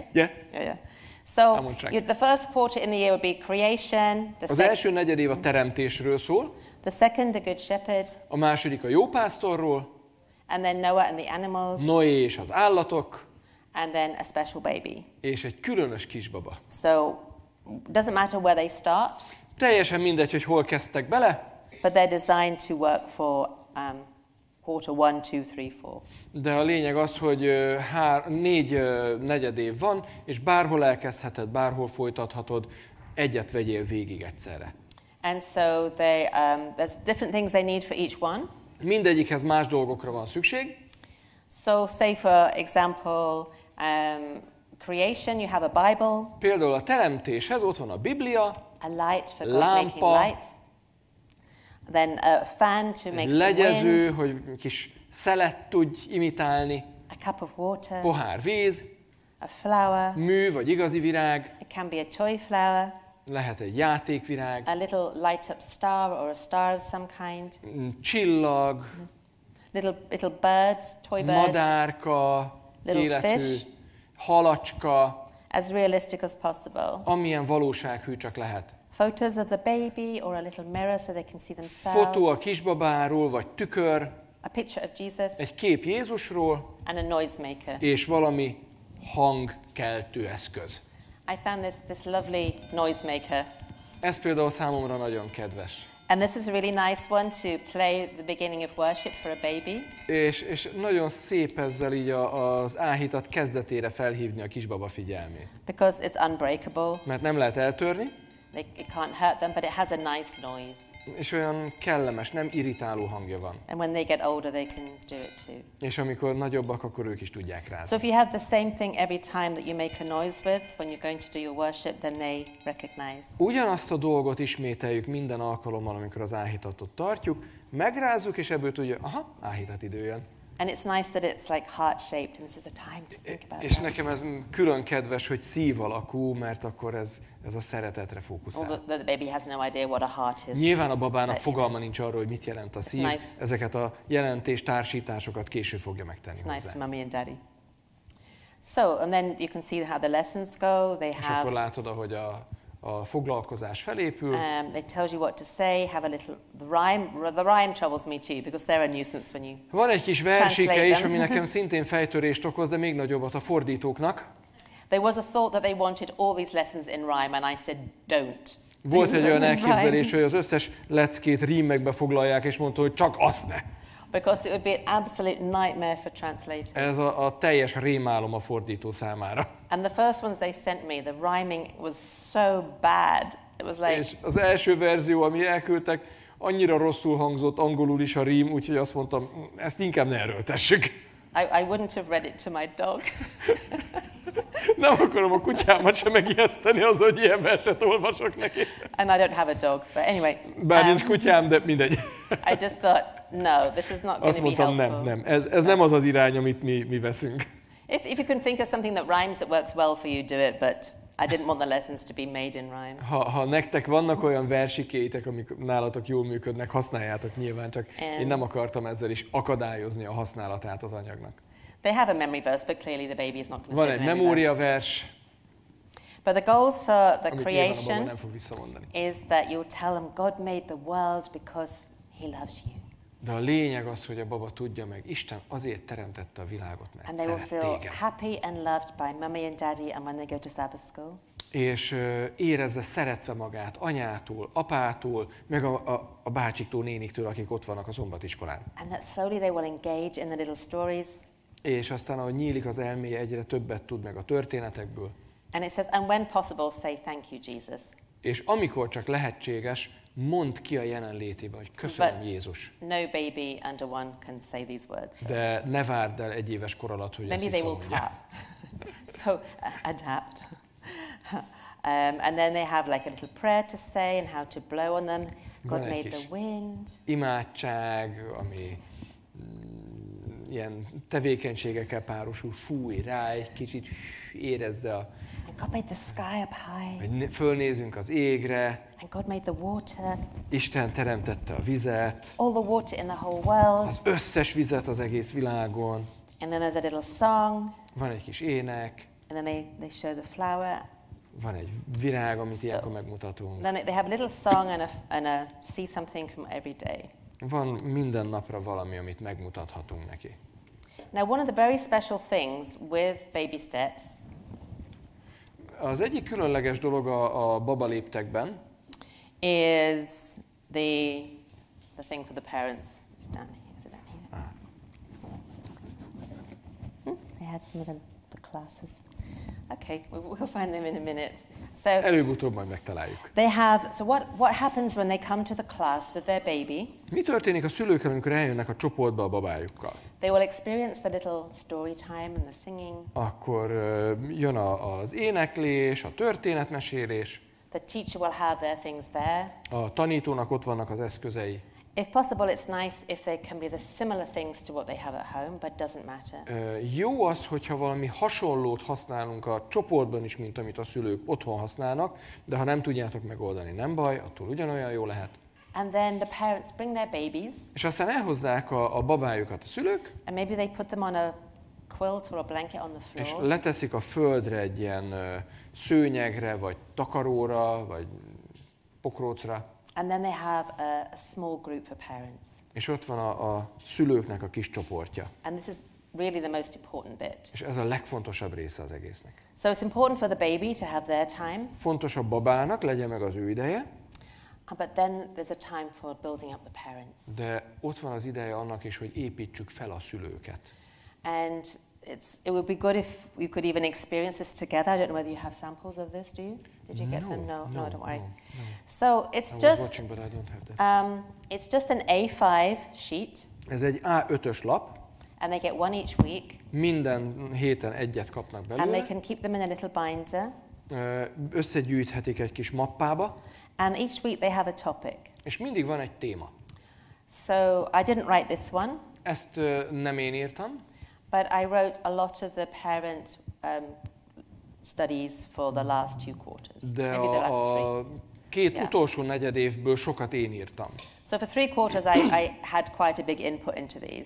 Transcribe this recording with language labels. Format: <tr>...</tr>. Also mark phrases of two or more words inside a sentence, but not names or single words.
<en>Yeah? Yeah. So the first quarter in the year would be creation.</en> <hu>Az első negyedév a teremtésről szól.</hu> <en>The second, the good shepherd.</en> <hu>A második a jó pásztorról.</hu> <en>And then Noah and the animals.</en> <hu>Noé és az állatok.</hu> <en>And then a special baby.</en> <hu>És egy különös kisbaba.</hu> <en>So doesn't matter where they start.</en> <hu>Teljesen mindegy, hogy hol kezdtek bele.</hu> <en>But they're designed to work for quarter 1, 2, 3, 4.</en> <hu>De a lényeg az, hogy 4 negyedév van, és bárhol elkezdheted, bárhol folytathatod, egyet vegyél végig egyszerre.</hu> <en>And so there's different things they need for each one.</en> <hu>Mindegyikhez más dolgokra van szükség.</hu> <en>So say for example, creation, you have a Bible.</en> <hu>Például a teremtéshez ott van a Biblia,</hu> <en>A light for God making light. Then a fan to make some</en> <hu>legyező,</hu> <en>wind.</en> <hu>hogy kis szelet tudj imitálni,</hu> <en>A cup of water.</en> <hu>pohár víz,</hu> <en>A flower.</en> <hu>mű vagy igazi virág,</hu> <en>It can be a toy flower.</en> <hu>lehet egy játékvirág,</hu> <en>A little light up star or a star of some kind.</en> <hu>csillag,</hu> <en>Little birds, toy birds.</en> <hu>madárka,</hu> <en>Little</en> <hu>életű,</hu> <en>fish.</en> <hu>halacska,</hu> <en>As realistic as possible.</en> <hu>amilyen valósághű csak lehet.</hu> <en>Photos of the baby or a little mirror so they can see themselves.</en> <hu>Fotó a kisbabáról, vagy tükör,</hu> <en>A picture of Jesus</en> <hu>egy kép Jézusról,</hu> <en>and a noisemaker.</en> <hu>és valami hangkeltő eszköz.</hu> <en>I found this lovely noisemaker.</en> <hu>Ez például számomra nagyon kedves.</hu> <en>And this is a really nice one to play at the beginning of worship for a baby.</en> <hu>És nagyon szép ezzel így az áhítat kezdetére felhívni a kisbaba figyelmét.</hu> <en>Because it's unbreakable.</en> <hu>Mert nem lehet eltörni,</hu> <en>It can't hurt them, but it has a nice noise.</en> <hu>és olyan kellemes, nem irritáló hangja van.</hu> <en>And when they get older, they can do it too.</en> <hu>És amikor nagyobbak, akkor ők is tudják</hu> <en>So</en> <hu>rázni.</hu> <en>if you have the same thing every time that you make a noise with, when you're going to do your worship, then they recognize.</en> <hu>Ugyanazt a dolgot ismételjük minden alkalommal, amikor az áhítatot tartjuk, megrázzuk, és ebből tudja, aha, áhítat idő jön.</hu> <en>And it's nice that it's like heart-shaped, and this is a time to think about</en> <hu>És</hu> <en>that.</en> <hu>nekem ez külön kedves, hogy szív alakú, mert akkor ez a szeretetre fókuszál.</hu> <en>Although the baby has no idea what a heart is.</en> <hu>Nyilván a babának</hu> <en>But,</en> <hu>fogalma nincs arról, hogy mit jelent a szív.</hu> <en>nice.</en> <hu>Ezeket a jelentés társításokat később fogja megtenni</hu> <en>It's nice</en> <hu>hozzá.</hu> <en>for mommy and daddy. So, and then you can see how the lessons go. They</en> <hu>És akkor</hu> <en>have,</en> <hu>látod, ahogy a foglalkozás felépül.</hu> <en>it tells you what to say, have a little rhyme. The rhyme troubles me too, because they're a nuisance when you...</en> <hu>Van egy kis versike</hu> <en>Translate</en> <hu>is,</hu> <en>them.</en> <hu>ami nekem szintén fejtörést okoz, de még nagyobbat a fordítóknak.</hu> <en>There was a thought that they wanted all these lessons in rhyme, and I said, don't.</en> <hu>Volt</hu> <en>do</en> <hu>egy</hu> <en>them</en> <hu>olyan</hu> <en>in</en> <hu>elképzelés,</hu> <en>rhyme.</en> <hu>hogy az összes leckét rímekbe foglalják, és mondta, hogy csak azt ne.</hu> <en>Because it would be an absolute nightmare for translators.</en> <hu>Ez a teljes rémálom a fordító számára.</hu> <en>And the first ones they sent me, the rhyming was so bad. It was like,</en> <hu>És az első verzió, ami elküldtek, annyira rosszul hangzott angolul is a rím, úgyhogy azt mondtam, ezt inkább ne erőltessük.</hu> <en>I wouldn't have read it to my dog.</en> <hu>Nem akarom a kutyámat sem megijeszteni az, hogy ilyen verset olvasok neki.</hu> <en>And I don't have a dog, but anyway.</en> <hu>Bár nincs kutyám, de mindegy.</hu> <en>I just thought, no, this is not going</en> <hu>Azt</hu> <en>to be</en> <hu>mondtam,</hu> <en>helpful.</en> <hu>nem. Ez nem az az irány, amit mi veszünk.</hu> <en>If you can think of something that rhymes that works well for you, do it, but I didn't want the lessons to be made in rhyme.</en> <hu>Ha nektek vannak olyan versikéitek, amik nálatok jól működnek, használjátok nyilván, csak én nem akartam ezzel is akadályozni a használatát az anyagnak.</hu> <en>They have a memory verse, but clearly the baby is not going to</en> <hu>Van</hu> <en>say</en> <hu>egy</hu> <en>the memory verse.</en> <hu>memóriavers,</hu> <en>But the goals for the</en> <hu>amit nyilván a baba</hu> <en>creation</en> <hu>nem fog visszamondani.</hu> <en>is that you'll tell them God made the world because he loves you.</en> <hu>De a lényeg az, hogy a baba tudja meg, Isten azért teremtette a világot, mert</hu> <en>And they will</en> <hu>szeret</hu> <en>feel</en> <hu>téged.</hu> <en>happy and loved by mommy and daddy, and when they go to Sabbath school.</en> <hu>És érezze szeretve magát anyától, apától, meg a bácsiktól, néniktől, akik ott vannak a szombatiskolán.</hu> <en>And that slowly they will engage in the little stories.</en> <hu>És aztán, ahogy nyílik az elméje, egyre többet tud meg a történetekből.</hu> <en>And it says, and when possible, say thank you, Jesus.</en> <hu>És amikor csak lehetséges, mondd ki a jelenlétében, hogy köszönöm,</hu> <en>But</en> <hu>Jézus.</hu> <en>no baby under one can say these words.</en> <hu>De ne várd el 1 éves kor alatt, hogy ezt</hu> <en>Maybe they will</en> <hu>visszamondja.</hu> <en>clap. So adapt. And then they have like a little prayer to say and how to blow on them. God</en> <hu>Van egy</hu> <en>made</en> <hu>kis</hu> <en>the wind.</en> <hu>imádság, ami ilyen tevékenységekkel párosul, fúj rá egy kicsit, érezze,</hu> <en>And God made the sky up high.</en> <hu>hogy fölnézünk az égre,</hu> <en>And God made the water.</en> <hu>Isten teremtette a vizet,</hu> <en>All the water in the whole world.</en> <hu>az összes vizet az egész világon,</hu> <en>And then there's a little song.</en> <hu>van egy kis ének,</hu> <en>And then they show the flower.</en> <hu>van egy virág, amit ilyenkor megmutatunk.</hu> <en>Then they have a little song and a see something from every day.</en> <hu>Van minden napra valami, amit megmutathatunk neki.</hu> <en>Now, one of the very special things with baby steps</en> <hu>Az egyik különleges dolog a babaléptekben,</hu> <en>is the thing for the parents. It's down here. Is it down here? They had some of the classes. Okay, we'll find them in a minute. So</en> <hu>Előbb-utóbb majd megtaláljuk.</hu> <en>they have. So what happens when they come to the class with their baby?</en> <hu>Mi történik a szülőkkel, amikor eljönnek a csoportba a babájukkal?</hu> <en>They will experience the little story time and the singing.</en> <hu>Akkor jön az éneklés, a történetmesélés.</hu> <en>The teacher will have their things there.</en> <hu>A tanítónak ott vannak az eszközei.</hu> <en>If possible, it's nice if they can be the similar things to what they have at home, but doesn't matter.</en> <hu>Jó az, hogyha valami hasonlót használunk a csoportban is, mint amit a szülők otthon használnak, de ha nem tudjátok megoldani, nem baj, attól ugyanolyan jó lehet.</hu> <en>And then the parents bring their babies.</en> <hu>És aztán elhozzák a babájukat a szülők,</hu> <en>And maybe they put them on a quilt or a blanket on the</en> <hu>és</hu> <en>floor.</en> <hu>leteszik a földre egy ilyen szőnyegre, vagy takaróra, vagy pokrócra.</hu> <en>And then they have a small group of parents.</en> <hu>És ott van a szülőknek a kis csoportja.</hu> <en>And this is really the most important bit.</en> <hu>És ez a legfontosabb része az egésznek.</hu> <en>So it's important for the baby to have their time.</en> <hu>Fontos a babának, legyen meg az ő ideje,</hu> <en>But then there's a time for building up the parents.</en> <hu>de ott van az ideje annak is, hogy építsük fel a szülőket.</hu> <en>And it would be good if we could even experience this together. I don't know whether you have samples of this, do you? Did you get them? No, don't worry. No. So it's I was just watching, but I don't have that. it's just an A5 sheet,</en> <hu>Ez egy A5-ös lap,</hu> <en>and they get one each week,</en> <hu>minden héten egyet kapnak</hu> <en>and they</en> <hu>belőle,</hu> <en>can keep them in a little binder.</en> <hu>összegyűjthetik egy kis mappába,</hu> <en>And each week they have a topic.</en> <hu>és mindig van egy téma.</hu> <en>So I didn't write this one,</en> <hu>Ezt nem én írtam,</hu> <en>but I wrote a lot of the parent studies for the last 2 quarters,</en> <hu>de</hu> <en>maybe the last 3.</en> <hu>két</hu> <en>Yeah.</en> <hu>utolsó negyedévből sokat én írtam.</hu> <en>So for 3 quarters, I had quite a big input into these.</en>